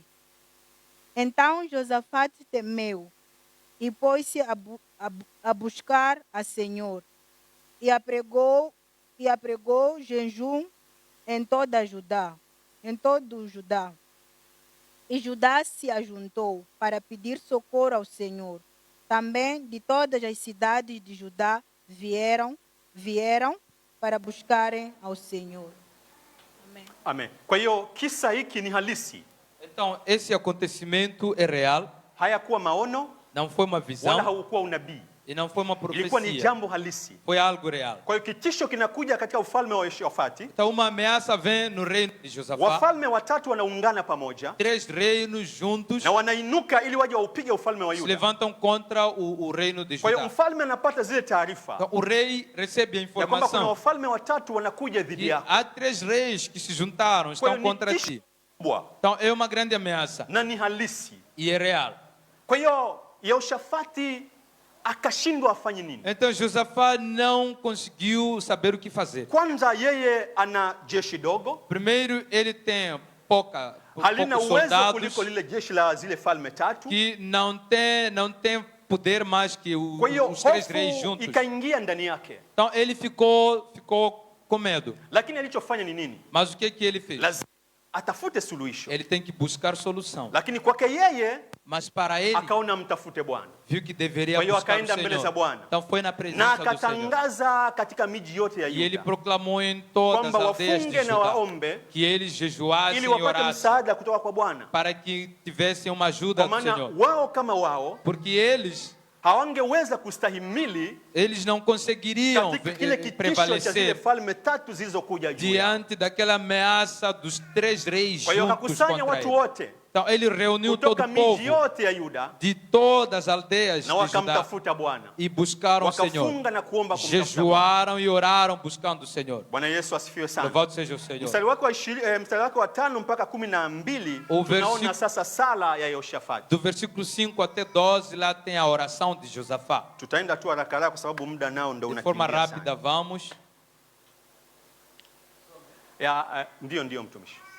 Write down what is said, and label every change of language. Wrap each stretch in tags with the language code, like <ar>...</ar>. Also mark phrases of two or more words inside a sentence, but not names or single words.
<pt>Então Josafate temeu e pôs-se a buscar a Senhor, e apregou jejum em todo o Judá. E Judá se ajuntou para pedir socorro ao Senhor. Também de todas as cidades de Judá vieram para buscarem ao Senhor. Amém. Amém.</pt> <sw>Kwa hiyo kisa hiki ni halisi.</sw> <pt>Então, esse acontecimento é real.</pt> <sw>Hayakuwa maono,</sw> <pt>não foi uma visão,</pt> <sw>wala haukuwa unabii.</sw> <pt>E não foi uma profecia.</pt> <sw>Ilikuwa ni jambo halisi.</sw> <pt>Foi algo real.</pt> <sw>Kwa hiyo kitisho kinakuja katika ufalme wa Yehoshafati.</sw> <pt>Então uma ameaça vem no reino de Josafá.</pt> <sw>Wafalme watatu wanaungana pamoja.</sw> <pt>3 reinos juntos.</pt> <sw>Na wanainuka ili waje waupige ufalme wa Yuda.</sw> <pt>Se levantam contra o reino de Judá.</pt> <sw>Kwa hiyo mfalme anapata zile taarifa.</sw> <pt>Então, o rei recebe a informação.</pt> <sw>Ya kwamba kuna wafalme watatu wanakuja dhidi yako.</sw> <pt>Há 3 reis que se juntaram, estão contra ti. Então é uma grande ameaça.</pt> <sw>Na ni halisi.</sw> <pt>E é real.</pt> <sw>Kwa hiyo Yehoshafati akashindwa afanye nini?</sw> <pt>Então Josafá não conseguiu saber o que fazer.</pt> <sw>Kwanza yeye ana jeshi dogo.</sw> <pt>Primeiro ele tem poucos</pt> <sw>uwezo kuliko lile jeshi la zile falme tatu.</sw> <pt>Que não tem poder mais que os 3 reis juntos.</pt> <sw>Ikaingia ndani yake.</sw> <pt>Então ele ficou com medo.</pt> <sw>Lakini alichofanya ni nini?</sw> <pt>Mas o que ele fez?</pt> <sw>Atafute suluhisho.</sw> <pt>Ele tem que buscar solução.</pt> <sw>Lakini kwake yeye,</sw> <pt>mas para ele,</pt> <sw>akaona mtafute Bwana.</sw> <pt>Viu que deveria buscar o Senhor. Então foi na presença do Senhor.</pt> <sw>Na akatangaza katika miji yote ya Yuda.</sw> <pt>E ele proclamou em todas as aldeias de Judá que eles jejuassem e orassem para que tivessem uma ajuda do Senhor.</pt> <sw>Wao kama wao,</sw> <pt>porque eles</pt> <sw>hawangeweza kustahimili,</sw> <pt>eles não conseguiriam prevalecer diante daquela ameaça dos 3 reis juntos contra ele. Então ele reuniu todo o povo de todas as aldeias de Judá e buscaram o Senhor. Jejuaram e oraram buscando o Senhor. Louvado seja o Senhor.</pt> <sw>Mstari wake wa 5 mpaka 12 tunaona sasa sala ya Yehoshafati.</sw> <pt>Do versículo 5 até 12 lá tem a oração de Josafá.</pt> <sw>Tutaenda tu haraka kwa sababu muda nao ndio unakimbia.</sw> <pt>De forma rápida vamos.</pt> <sw>Ndio mtumishi.</sw>